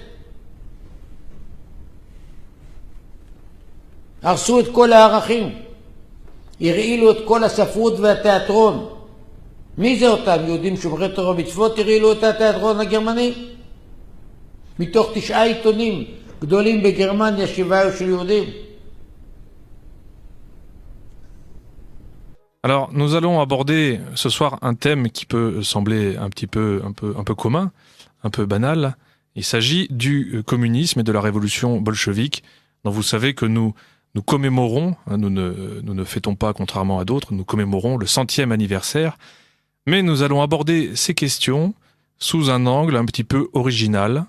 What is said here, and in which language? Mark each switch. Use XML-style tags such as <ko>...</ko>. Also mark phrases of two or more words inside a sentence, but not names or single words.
<he>הרסו את כל הערכים, הרעילו את כל הספרות והתיאטרון. מי זה אותם? יהודים שומרי תורה ומצוות הרעילו את התיאטרון הגרמני? מתוך 9 עיתונים גדולים בגרמניה, 7 היו של יהודים.</he> <fr>Alors, nous allons aborder ce soir un thème qui peut sembler un peu commun, un peu banal. Il s'agit du communisme et de la révolution bolchevique, dont vous savez que nous commémorons, nous ne fêtons pas, contrairement à d'autres, nous commémorons le 100e anniversaire, mais nous allons aborder ces questions sous un angle un petit peu original.</fr>